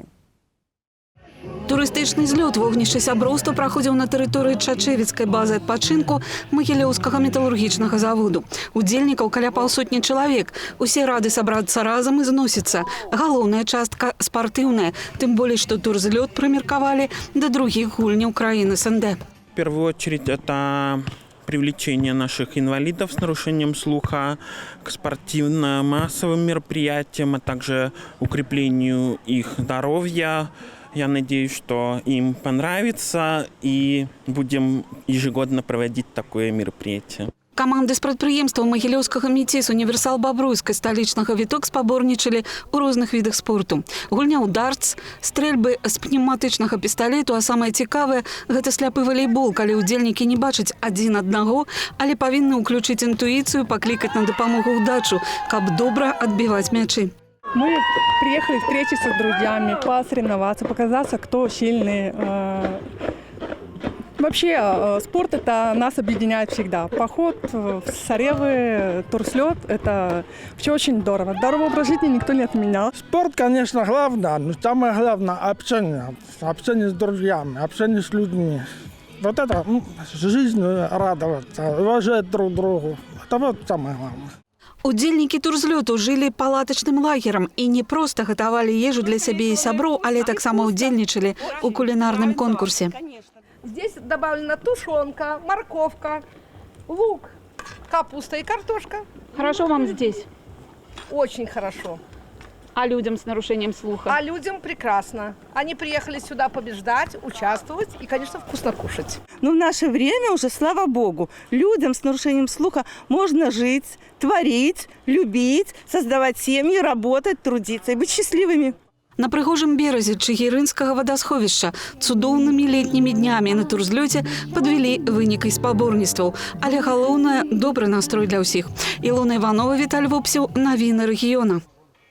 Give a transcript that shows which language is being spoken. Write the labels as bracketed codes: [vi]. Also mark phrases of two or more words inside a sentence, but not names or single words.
[be] Турыстычны злёт вогнішча сяброўства праходзіў на тэрыторыі Чачэвіцкай базы адпачынку Магілёўскага металургічнага заводу. Удзельнікаў каля паўсотні чалавек. Усе рады сабрацца разам і зносіцца. Галоўная частка спартыўная, тым болей, што турзлёт прымеркавалі да другіх гульняў краін СНД. [ru] В первую очередь это привлечение наших инвалидов с нарушением слуха к спортивно-массовым мероприятиям, а также укреплению их здоровья. Я надеюсь, что им понравится и будем ежегодно проводить такое мероприятие. Каманды з прадпрыемстваў Магілёўскага МИТИС, Універсал Бабруйска, сталічнага Віток спаборнічалі ў розных відах спорту. Гульня ў дартс, стрэльбы з пневматычнага пісталету, а самае цікавае – гэта сляпы валейбол, калі ўдзельнікі не бачаць адзін аднаго, але павінны ўключыць інтуіцыю, паклікаць на дапамогу ўдачу, каб добра адбіваць мячы. Мы приехали встретиться с друзьями, посоревноваться, показаться, кто сильный. Вообще, спорт это нас объединяет всегда. Поход в Саревы, турслет – это все очень здорово. Здоровый образ жизни никто не отменял. Спорт, конечно, главное, но самое главное – общение. Общение с друзьями, общение с людьми. Вот это жизнь радоваться, уважать друг друга. Это вот самое главное. [be] Удзельнікі турзлёту жылі палатачным лагерам і не проста гатавалі ежу для сябе і сяброў, але таксама удзельнічалі у кулінарным конкурсе. [ru] Здесь добавлена тушенка, морковка, лук, капуста и картошка. Хорошо вам здесь? Очень хорошо. А людям с нарушением слуха? А людям прекрасно. Они приехали сюда побеждать, участвовать и, конечно, вкусно кушать. Но в наше время уже, слава богу, людям с нарушением слуха можно жить, творить, любить, создавать семьи, работать, трудиться и быть счастливыми. [be] На прыгожым беразе Чыгірынскага вадасховішча цудоўнымі летнімі днямі на турзлёце падвялі вынікай спаборніцтваў. Але галоўнае – добры настрой для ўсіх. Ілона Іванова, Віталь Вопсеў, навіны рэгіёна.